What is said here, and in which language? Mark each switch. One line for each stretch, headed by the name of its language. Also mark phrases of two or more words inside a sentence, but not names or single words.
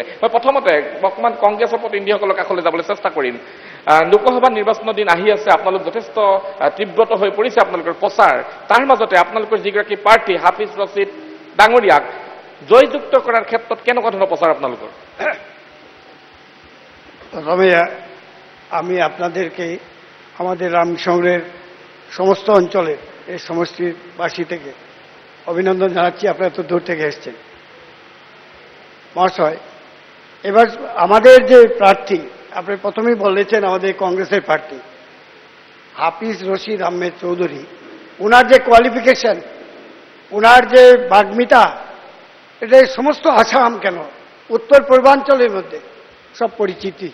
Assamese: মই প্ৰথমতে বৰ্তমান কংগ্ৰেছৰ প্ৰতিনিধিসকলৰ কাষলৈ যাবলৈ চেষ্টা কৰিম। লোকসভা নিৰ্বাচনৰ দিন আহি আছে, আপোনালোক যথেষ্ট তীব্ৰত হৈ পৰিছে আপোনালোকৰ প্ৰচাৰ, তাৰ মাজতে আপোনালোকৰ যিগৰাকী প্ৰাৰ্থী হাফিজ ৰছিদ ডাঙৰীয়াক জয়যুক্ত কৰাৰ ক্ষেত্ৰত কেনেকুৱা ধৰণৰ প্ৰচাৰ আপোনালোকৰ?
Bangla: প্রথমে আমি আপনাদেরকে আমাদের রামশহরের সমস্ত অঞ্চলের এই সমষ্টিবাসী থেকে অভিনন্দন জানাচ্ছি, আপনারা তো দূর থেকে এসেছেন। মহাশয়, এবার আমাদের যে প্রার্থী আপনি প্রথমেই বলেছেন আমাদের কংগ্রেসের প্রার্থী হাফিজ রশিদ আহমেদ চৌধুরী, ওনার যে কোয়ালিফিকেশন, ওনার যে বাগ্মিতা, এটা সমস্ত আসাম কেন উত্তর পূর্বাঞ্চলের মধ্যে সব পরিচিতি।